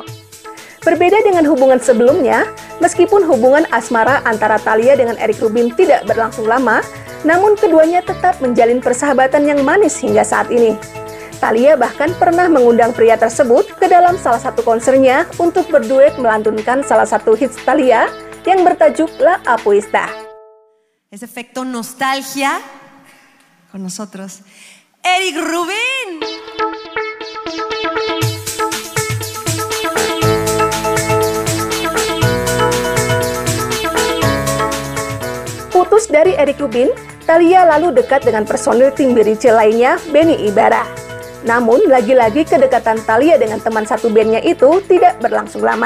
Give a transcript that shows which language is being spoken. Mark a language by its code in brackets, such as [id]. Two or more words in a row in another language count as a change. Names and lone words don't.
[id] Berbeda dengan hubungan sebelumnya, meskipun hubungan asmara antara Thalia dengan Eric Rubin tidak berlangsung lama, namun keduanya tetap menjalin persahabatan yang manis hingga saat ini. Thalia bahkan pernah mengundang pria tersebut ke dalam salah satu konsernya untuk berduet melantunkan salah satu hits Thalia yang bertajuk La Apuesta. [es] Es efecto nostalgia con nosotros, Eric Rubin. [id] Putus dari Eric Rubin, Thalia lalu dekat dengan personil Timbiriche lainnya, Benny Ibarra. Namun, lagi-lagi kedekatan Thalia dengan teman satu bandnya itu tidak berlangsung lama.